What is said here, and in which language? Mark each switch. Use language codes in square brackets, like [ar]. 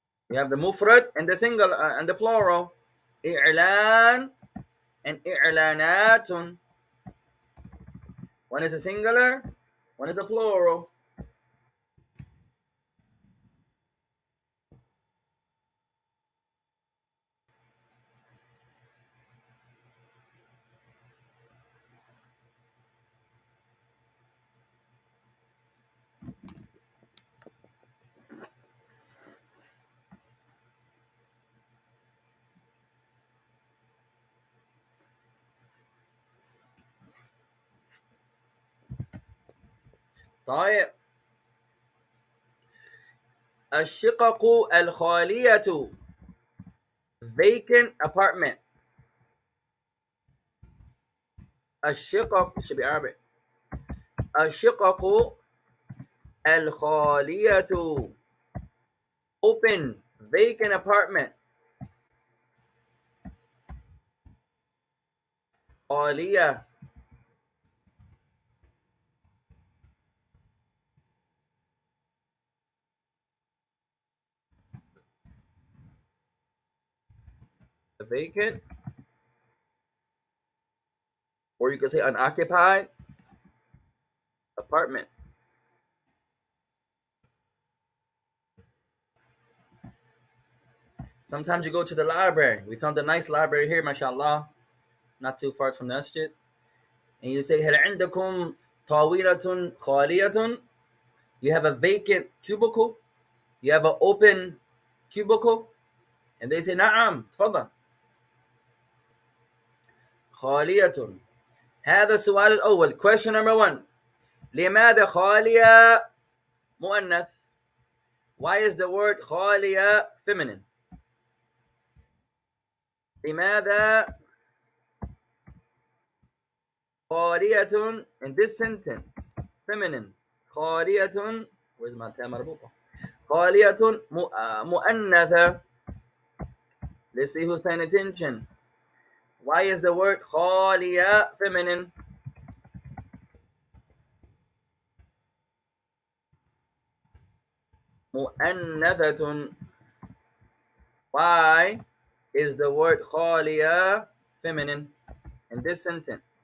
[en] You have the mufrad and the single and the plural. [ar] إعلان and إعلانات. [en] One is a singular, one is a plural. [ar] طيب, الشقق الخالية, [en] vacant apartment. الشقق should be Arabic. [ar] الشقق الخالية, [en] open, vacant apartments. خالية, vacant, or you could say unoccupied apartment. Sometimes you go to the library. We found a nice library here, mashallah, not too far from the masjid. And you say, [ar] هل عندكم طاولة خالية? [en] You have a vacant cubicle. You have an open cubicle. And they say, [ar] نعم, تفضل. خالية. هذا السؤال الأول. [en] Question number 1. [ar] لماذا خالية مؤنث? [en] Why is the word خالية feminine? [ar] لماذا خالية [en] in this sentence feminine [ar] خالية [en] where's my [ar] تاء مربوطة خالية مؤنثة. [en] Let's see who's paying attention. Why is the word خالية feminine? [ar] مؤنثة. [en] Why is the word خالية feminine in this sentence?